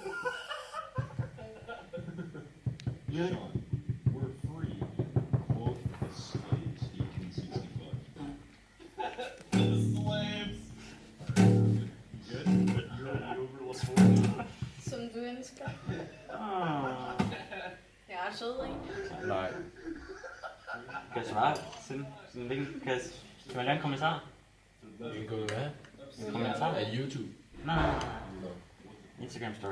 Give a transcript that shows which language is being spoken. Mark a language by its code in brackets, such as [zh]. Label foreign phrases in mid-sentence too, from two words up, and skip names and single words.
[en] Yeah, we're free. Quote the slaves, 1865. The slaves! Good? You're over [da] Som du ønsker. Jeg er sød, ikke? Nej. Kan jeg svare? Sådan, kan man lave en kommentar? En kommentar? En kommentar? Af YouTube? Nej. Instagram story.